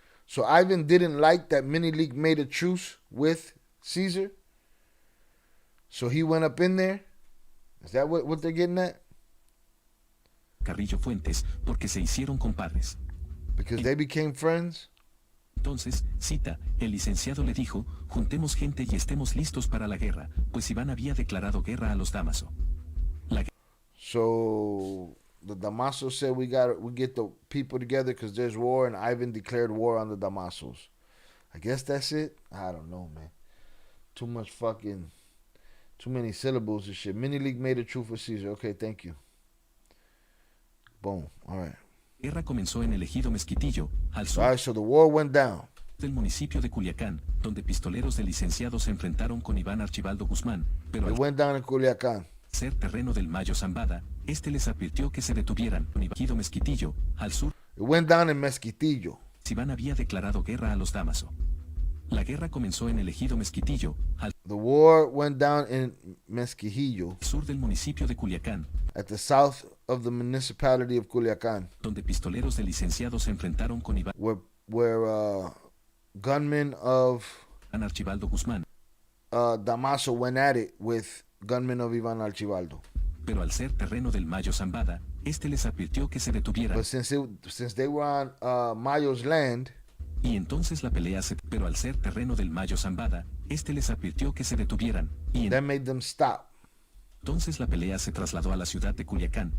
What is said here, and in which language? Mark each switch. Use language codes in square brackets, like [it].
[en] So Ivan didn't like that Mini League made a truce with Caesar. So he went up in there. Is that what they're getting at? [es] Carrillo Fuentes, porque se hicieron compadres. [en] Because they became friends. [es] Entonces, cita, el licenciado le dijo, juntemos gente y estemos listos para la guerra, pues Iván había declarado guerra a los Damaso. [en] So the Damasos said we get the people together because there's war, and Ivan declared war on the Damasos. I guess that's it. I don't know, man. Too many syllables and shit. Mini League made a truce for Caesar. Okay, thank you. Boom. All right. [es] La guerra comenzó en el ejido Mezquitillo, al sur [en] All right, so the war went down. [es] del municipio de Culiacán, donde pistoleros del licenciado se enfrentaron con Iván Archibaldo Guzmán, pero [en] It [es] al [en] went down in Culiacan. [es] ser terreno del Mayo Zambada, este les advirtió que se detuvieran. En el ejido Mezquitillo, al sur, [en] It went down in Mezquitillo. [es] Iván había declarado guerra a los Damaso. La guerra comenzó en el ejido Mezquitillo, al [en] The war went down in Mezquijillo, [es] sur del municipio de Culiacán, [en] at the south of the municipality of Culiacan, [es] donde pistoleros del licenciado se enfrentaron con Iván [en] where gunmen of [es] Archibaldo Guzmán, [en] Damaso went at it with gunmen of Ivan Archibaldo. [es] pero al ser terreno del Mayo Zambada, este les advirtió que se detuvieran. [en] But since they were on Mayo's land, [es] Y entonces la pelea se... Pero al ser terreno del Mayo Zambada, este les advirtió que se detuvieran. Y [en] that made them stop. [es] entonces la pelea se trasladó a la ciudad de Culiacán.